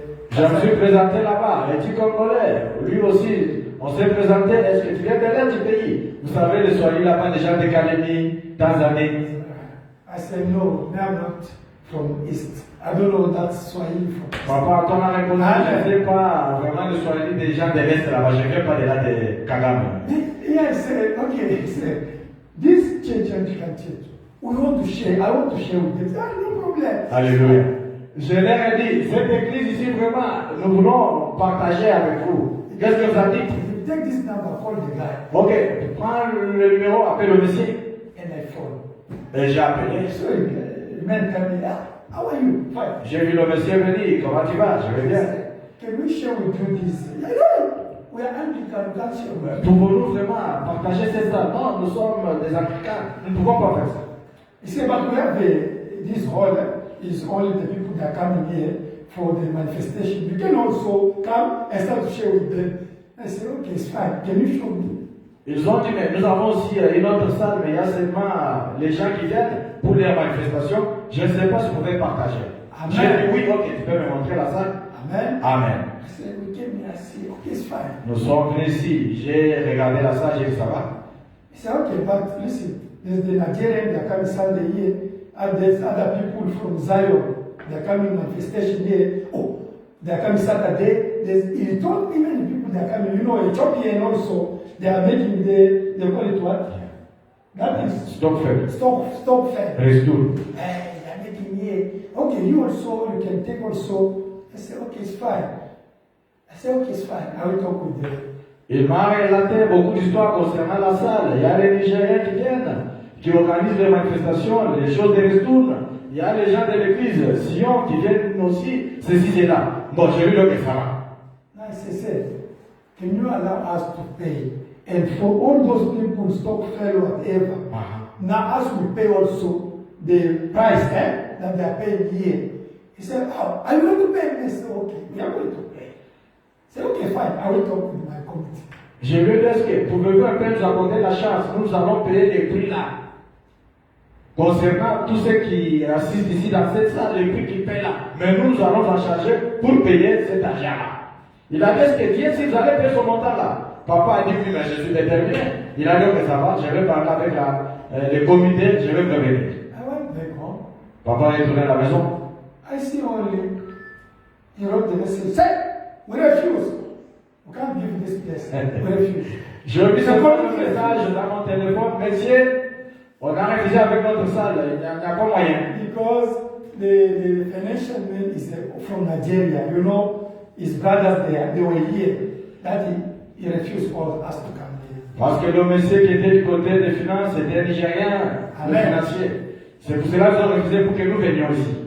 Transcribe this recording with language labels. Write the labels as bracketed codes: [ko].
[fr] Je me suis présenté là-bas, et tu congolais, lui aussi, on s'est présenté, est-ce que tu viens de l'est du pays? Vous savez, le Swahili là-bas, des gens de Calémie, Tanzanie. [en] I said, no, I'm not from East. I don't know that Swahili from East. [fr] Papa, ton a répondu, je ne sais pas vraiment le Swahili des gens de l'est là-bas, je ne viens pas de là de Kagame. [en] Yeah, I said, okay, he said, this church and church, we want to share, I want to share with them. Ah, no problem. Alléluia. [fr] Je leur ai dit, cette église ici, vraiment, nous voulons partager avec vous. Qu'est-ce que vous avez dit? [en] Take this number, call the guy. [fr] Ok, prends le numéro, appelle le monsieur. [en] And I phone. [fr] Et j'ai appelé. [en] So the man came in, how are you? Fine. [fr] J'ai vu le monsieur venir, comment tu vas? Je vais bien. [en] Can we share with you this? I know. We are Anglican, we can't share. [fr] Pouvons-nous vraiment partager cette salle? Non, nous sommes des Anglicains, nous ne pouvons pas faire ça. [en] He said, but we have this hall is only the people that are coming here for the manifestation. You can also come and start to share with them. I said, okay, it's fine. Can you show me? [fr] Ils ont dit, mais nous avons aussi une autre salle, mais il y a seulement les gens qui viennent pour les manifestations. Je ne sais pas si vous pouvez partager. Amen. J'ai dit, oui, ok, tu peux me montrer la salle? Amen. Amen. [en] I said, we came here, I said, okay, it's fine. [fr] Nous sommes venus ici, j'ai regardé la salle, j'ai dit, ça va? [en] He said, okay, but listen, there's the Nigerian, they are coming Sunday here, and there's other people from Zion, they are coming manifestation here. Oh, they are coming Saturday. He told even the people that are coming, you know, Ethiopian also, they are making they call it what? That is Stock fair. Stock fair. Restour. They are making here. Okay, you also, you can take also. I said, okay, it's fine. I said, okay, it's fine. I will talk with them. [fr] Il m'a relaté beaucoup d'histoires concernant la salle. Il y a les Nigériens qui viennent, qui organisent les manifestations, les choses de Restour. Il y a les gens de l'église, Sion, qui viennent aussi, ceci et là. Bon, j'ai vu le que ça va. [en] I said, can you allow us to pay? And for all those people, stock fair or whatever, now us we pay also the price that they are paying here. He said, oh, are you going to pay? I said, okay, we are going to pay. I said, okay, fine, I will talk with my committee. [fr] Je lui ai dit, est-ce que pouvez-vous un peu nous accorder la chance? Nous allons payer les prix là. Concernant tous ceux qui assistent ici dans cette salle, les prix qu'ils payent là. Mais nous allons en charger pour payer cet argent-là. Il a dit, est-ce que Dieu, si vous allez payer ce montant-là? Papa a dit, oui, mais je suis déterminé. Il a dit, ok, ça va, je vais parler avec le comité, je vais me revenir. [en] I went back home. [fr] Papa est retourné à la maison. [en] I see only, he wrote the message, say, we refuse. We can't give this place. We refuse. [fr] Je vis seulement le message dans mon téléphone, messieurs, on a refusé avec notre salle, il n'y a pas moyen. [en] Because the financial man is from Nigeria, you know, his brothers there, they were here. That he refused all us to come here. [fr] Parce que le monsieur qui était du côté des finances était nigérien, le financier. C'est pour cela qu'ils ont refusé pour que nous venions ici.